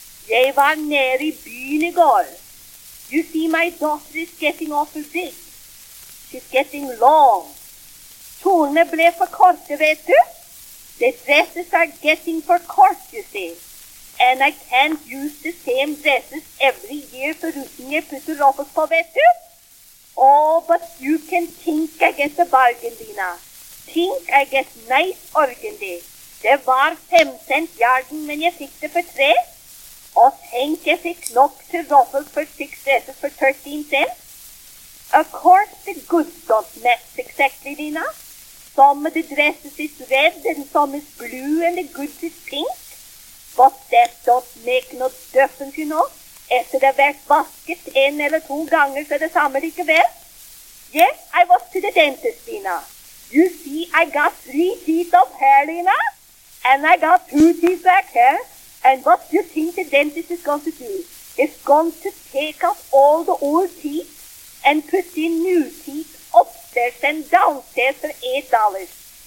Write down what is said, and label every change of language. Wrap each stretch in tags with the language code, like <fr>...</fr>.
<no>Jeg var nede i byen i går.</no> <en>You see, my daughter is getting awful big. She's getting long.</en> <no>Kjolene ble for korte, vet du?</no> <en>The dresses are getting for court, you see. And I can't use the same dresses every year for</en> <no>rutting jeg putter opp oss på, vet du?</no> <en>Oh, but you can think I get a bargain, Lina. Think I get nice organdy.</en> <no>Det var 5 cent yarden, men jeg fikk det for 3. Og tenk, jeg fikk nok til</no> <en>ruffles for 6 dresses for 13 cent. Of course, the goods don't match exactly, Lina. Some of the dresses is red and some is blue and the goods is pink. But that don't make no difference, you know.</en> <no>Etter det har vært vasket 1 eller 2 ganger, så det samme likevel.</no> <en>Yes, I was to the dentist, Lina. You see, I got 3 teeth of hair, Lina. And I got 2 teeth back here. And what do you think the dentist is going to do? It's going to take off all the old teeth and put in new teeth upstairs and downstairs for $8.</en>